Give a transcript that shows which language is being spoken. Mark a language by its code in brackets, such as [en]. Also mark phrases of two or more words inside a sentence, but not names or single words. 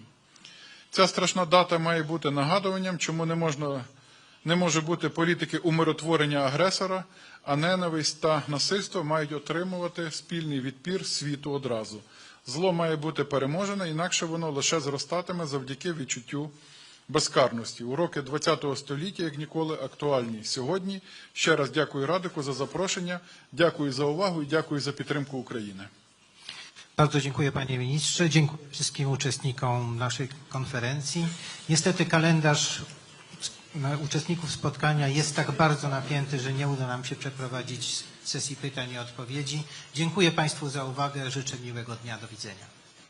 [uk] Ця страшна дата має бути нагадуванням, чому не може бути політики умиротворення агресора, а ненависть та насильство мають отримувати спільний відпір світу одразу. Зло має бути переможене, інакше воно лише зростатиме завдяки відчуттю безкарності. Уроки ХХ століття, як ніколи, актуальні сьогодні. Ще раз дякую Радику за запрошення, дякую за увагу і дякую za підтримку України. [pl] Bardzo dziękuję panie ministrze, dziękuję wszystkim uczestnikom naszej konferencji. Niestety kalendarz uczestników spotkania jest tak bardzo napięty, że nie uda nam się przeprowadzić sesji pytań i odpowiedzi. Dziękuję państwu za uwagę, życzę miłego dnia, do widzenia.